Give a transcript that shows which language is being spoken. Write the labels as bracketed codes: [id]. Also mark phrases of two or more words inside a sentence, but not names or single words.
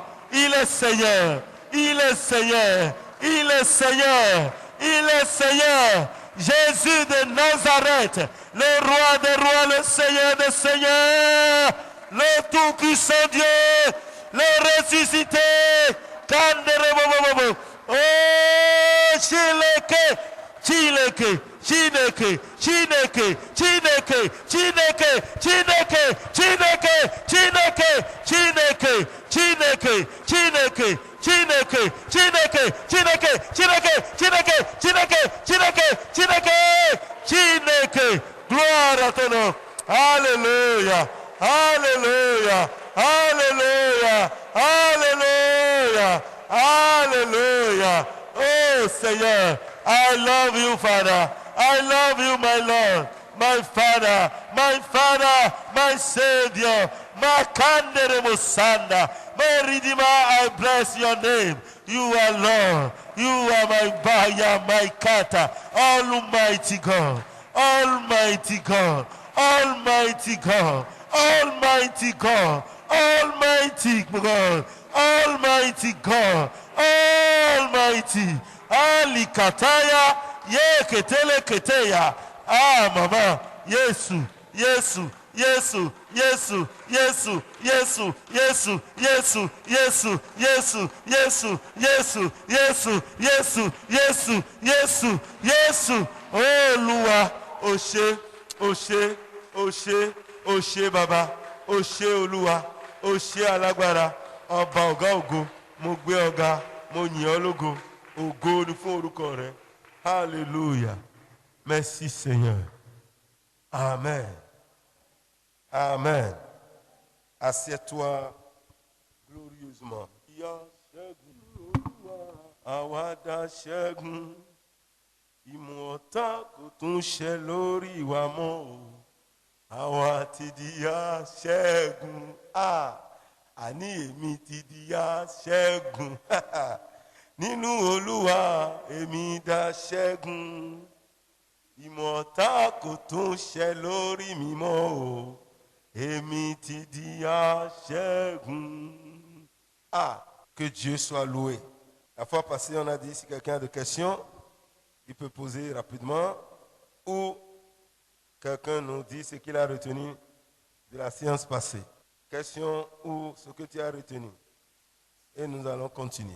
[fr] Il est Seigneur. Il est Seigneur. Il est Seigneur. Il est Seigneur. Jésus de Nazareth, le roi des rois, le Seigneur des seigneurs, le tout-puissant Dieu, le ressuscité. [ig] Oh, Chileke. Chineke, Chineke, Chineke, Chineke, Chineke, Chineke, Chineke, Chineke, Chineke, Chineke, Chineke, Chineke, Chineke, Chineke, Chineke, Chineke, Chineke, Chineke, Chineke, Chineke. [fr] Gloire à ton nom. Alléluia. Alléluia. Alléluia. Alléluia. Alléluia. Oh Seigneur. [en] I love you, Father. I love you, my Lord, my Father, my Savior, my Kandere Musanda, my Redeemer. I bless your name. You are Lord. You are my Baya, my Kata, Almighty God, Almighty God, Almighty God, Almighty God, Almighty God, Almighty God, Almighty. Ali kataya ye ketele keteya. Ah mama, Yesu, Yesu, Yesu, Yesu, Yesu, Yesu, Yesu, Yesu, Yesu, Yesu, Yesu, Yesu, Yesu, Yesu, Yesu, Yesu, Yesu. [yo] Oh Lua, Oshe, Oshe, Oshe, Oshe Baba, Oshe Olúwa, Oshe Alágbára, Ọba ọ̀gá ògo, mo gbé ọ̀gá, mo yìn ọ́ lógo. Ògo ni fún orúkọ rẹ. [en] Hallelujah. [fr] Merci Seigneur. Amen. Amen. Assieds-toi glorieusement. [yo] Àwa dá ṣẹ́gun. Ìmọ̀ ọ̀tá kò tún ṣẹ lórí wa mọ́ o. Àwa ti di aṣẹ́gun. Àní èmi ti di aṣẹ́gun. Nínú Olúwa èmi dá ṣẹ́gun, ìmọ̀ ọ̀tá kò tún ṣẹ lórí mi mọ́ o, èmi ti di aṣẹ́gun. [fr] Que Dieu soit loué. La fois passée, on a dit si quelqu'un a des questions, il peut poser rapidement, ou quelqu'un nous dit ce qu'il a retenu de la séance passée. Question ou ce que tu as retenu. Et nous allons continuer.